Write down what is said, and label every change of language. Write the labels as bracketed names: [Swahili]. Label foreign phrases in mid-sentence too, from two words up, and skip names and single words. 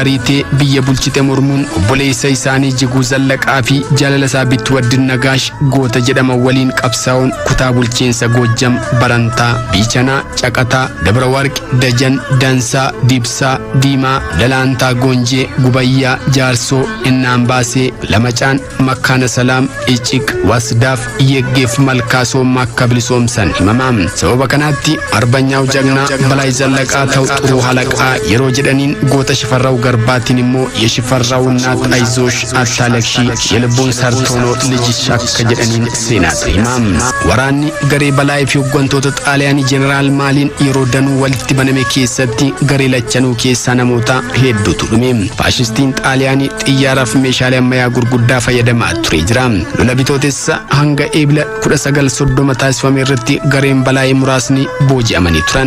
[Oromo] ariitee biyya bulchite mormuun obboleessa isaanii Jiguu Zallaqaa fi jaalala isaa Bituwaddin Nagaash goota jedhaman waliin qabsaa'uun kutaa bulchiinsa Goojjam, Barantaa, Biichanaa, Caqataa, Dabra Warqi, Dajan, Dansaa, Dibsaa, Diimaa, Dalaantaa, Goonjee, Gubayyaa, Jaarsoo, Innaanbaasee, Lamacaan, Makkaana Salaam, Iciq, Wasdaaf, Yeggeef Malkaasoo akka bilisoomsan himama. Sababa kanaatti arbanyaa'u jagnaa Balaay Zallaqaa ta'u xuruu halaqaa yeroo jedhaniin goota Shifarraaw Garbaatiin immoo [Amharic] የሽፈራው እናት አይዞሽ አታለቅሺ የልቡን ሰርቶኖ ልጅሽ [Oromo] akka jedhaniin seenaatti himam. Waraanni garee Balaay fi hooggantoota Xaaliyaanii Jeneraal Maaliin yeroo danuu walitti baname keessatti garee lachanuu keessaa namoota hedduutu dhume. Faashistiin Xaaliyaanii xiyyaaraaf meeshaalee ammayyaa gurguddaa fayyadamaa ture jira. Lola bitootessa hanga eebila 1930 taasifame irratti gareen Balaay muraasni booji'amanii turan.